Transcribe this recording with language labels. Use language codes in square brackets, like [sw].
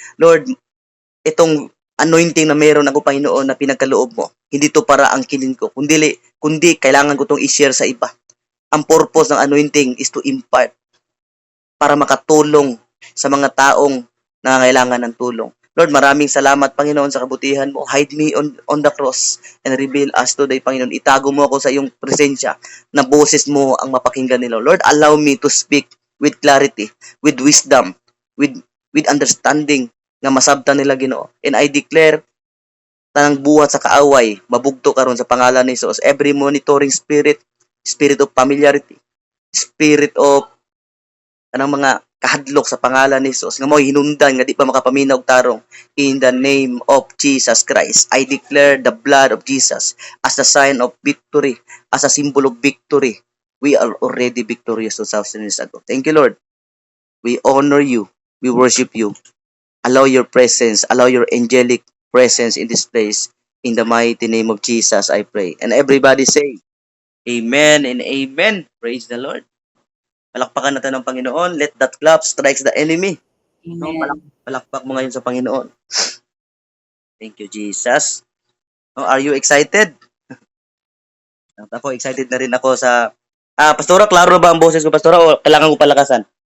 [tl] Lord, itong anointing na meron ako, Panginoon, na pinagkaloob mo, hindi to para angkinin ko, kundi kailangan ko itong i-share sa iba. Ang purpose ng anointing is to impart para makatulong sa mga taong nangangailangan ng tulong. Lord, maraming salamat, Panginoon, sa kabutihan mo. [en] Hide me on the cross and reveal us today, Panginoon. [tl] Itago mo ako sa iyong presensya na boses mo ang mapakinggan nila. [en] Lord, allow me to speak with clarity, with wisdom, with understanding [ceb] nga masabtan nila, Ginoo. [en] And I declare [ceb] tanang buhat sa kaaway, mabugto karon sa pangalan ni Jesus. [en] Every monitoring spirit, spirit of [ceb] familiarity, spirit of kanang mga kahadlok sa pangalan ni Jesus nga mo hinundan nga di pa makapaminaw og tarong, [en] in the name of Jesus Christ. I declare the blood of Jesus as a sign of victory, as a symbol of victory. We are already victorious 2,000 years ago. Thank you, Lord. We honor you. We worship you. Allow your presence, allow your angelic presence in this place. In the mighty name of Jesus, I pray. And everybody say, Amen and Amen. Praise the Lord. [tl] Palakpakan natin ng Panginoon. [en] Let that clap strikes the enemy. No, Amen. [tl] palakpak mo ngayon sa Panginoon. [en] Thank you, Jesus. No, are you excited? [tl] Ako, excited na rin ako sa... Pastora, klaro ba ang boses ko, Pastora, o kailangan ko palakasan?